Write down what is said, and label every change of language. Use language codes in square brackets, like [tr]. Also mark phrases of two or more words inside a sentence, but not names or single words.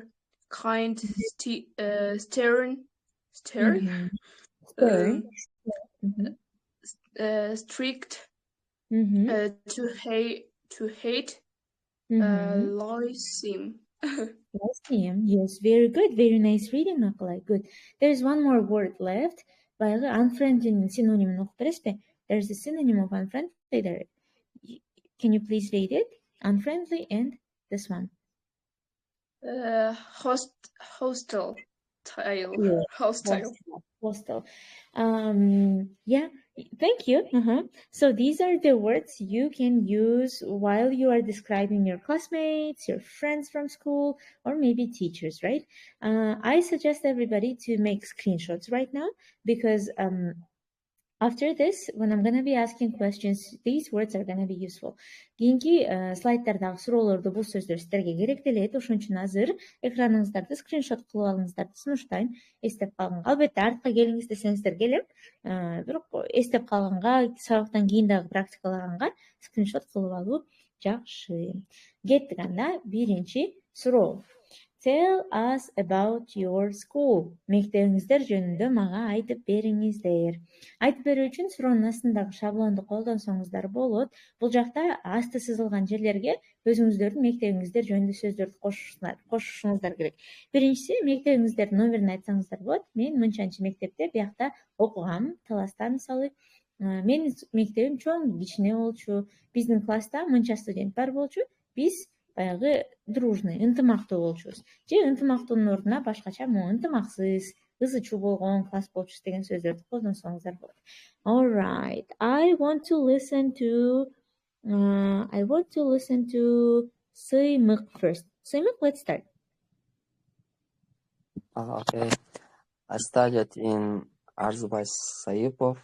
[en] Kind. Stern. Strict. To hate. Loathsome. Yes, very good. Very nice reading, Akılay. Good. There's one more word left. [ky] Баягы [en] unfriendly synonym [ky] окуп бересизби? [en] There's a synonym of unfriendly there. Can you please read it? Unfriendly and this one. Hostile. Hostile. Yeah, thank you. So these are the words you can use while you are describing your classmates, your friends from school, or maybe teachers, right? I suggest everybody to make screenshots right now because After this, when I'm gonna be asking questions, these words are gonna be useful. [ky] Кийинки слайдтардагы суроолорду бул сөздөр сиздерге керектелет. Ошон үчүн азыр экраныңыздарды скриншот кылып алыңыздарды сунуштайм. Эстеп калганга, албетте артка келиңиз десеңиздер келем. Бирок эстеп калганга, сабактан кийин дагы практикалаганга скриншот кылып алуу жакшы. Кеттик анда. Биринчи суроо. Tell us about your school. Мектебиңиздер жөнүндө мага айтып бериңиздер. Айтып берүү үчүн суроонун астындагы шаблонду колдонсоңуздар болот. Бул жакта асты сызылган жерлерге өзүңүздөрдүн мектебиңиздер жөнүндө сөздөрдү кошушуңуздар керек. Биринчиси, мектебиңиздердин номерин айтсаңыздар болот. Мен мынчанчы мектепте биякта окугам. Таласта мисалы. Менин мектебим чоң, кичине болчу. Биздин класста мынча студент бар болчу. Биз баягы дружный, ынтымактуу болчубуз. Же ынтымактуунун ордуна башкача ынтымаксыз, ызы-чуу болгон класс болчубуз деген сөздөрдү колдонсоңуздар болот. [en] All right. I want to listen to Сыймык first. Сыймык, let's start. Okay. I studied in Arzubai Sayipov